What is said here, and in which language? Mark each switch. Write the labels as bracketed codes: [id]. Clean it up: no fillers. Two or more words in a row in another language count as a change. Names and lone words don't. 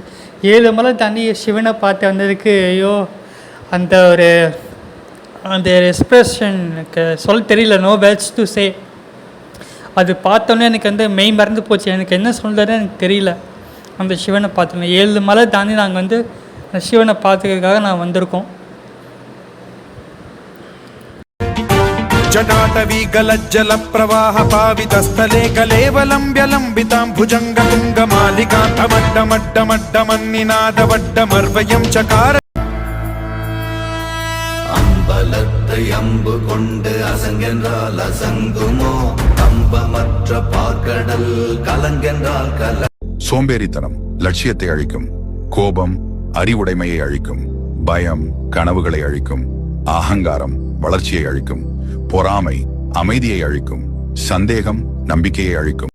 [ta] 7 மலை தாண்டி சிவனை பார்த்து வந்ததுக்கு ஐயோ, அந்த எக்ஸ்ப்ரெஷன் எனக்கு சொல்ல தெரியல, [en] no words to say. [ta] அது பார்த்தோன்னே எனக்கு வந்து மெய் மறந்து போச்சு, எனக்கு என்ன சொல்கிறதுன்னு எனக்கு தெரியல. அந்த சிவனை பார்த்தோன்னே 7 மலை தாண்டி நாங்கள் வந்து சிவனை பார்த்துக்கிறதுக்காக நான் வந்திருக்கோம். [sa] जटाटवी गलज्जल प्रवाह पावितस्थले कलेवलम्ब्य लम्बितां भुजङ्ग तुङ्गमालिकान्तमड्डमड्डमड्डमन्निनादवड्डमर्वयं चकार [ta] அம்பலத்தை அம்பு கொண்டு அசங்கென்றால் அசங்குமோ, கம்பமற்ற பார்க்கடல் கலங்கென்றால் கல. சோம்பேறித்தனம் லட்சியத்தை அழிக்கும், கோபம் அறிவுடைமையை அழிக்கும், பயம் கனவுகளை அழிக்கும், அகங்காரம் வளர்ச்சியை அழிக்கும், பொறாமை அமைதியை அழிக்கும், சந்தேகம் நம்பிக்கையை அழிக்கும்.